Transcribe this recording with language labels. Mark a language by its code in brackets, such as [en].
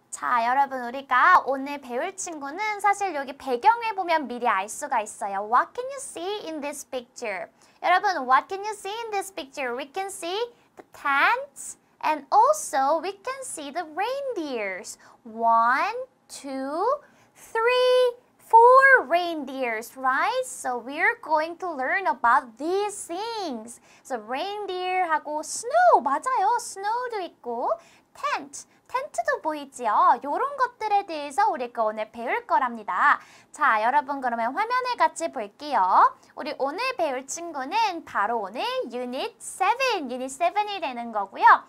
[ko] 자, 여러분 우리가 오늘 배울 친구는 사실 여기 배경에 보면 미리 알 수가 있어요. [en] What can you see in this picture? 여러분, what can you see in this picture? We can see the tents and also we can see the reindeers. 1, 2, 3, 4 reindeers, right? So we're going to learn about these things. [ko] So reindeer하고 snow, 맞아요. snow도 있고 tent, 텐트도 보이지요? 이런 것들에 대해서 우리가 오늘 배울 거랍니다. 자, 여러분 그러면 화면을 같이 볼게요. 우리 오늘 배울 친구는 바로 오늘 Unit 7, Unit 7이 되는 거고요.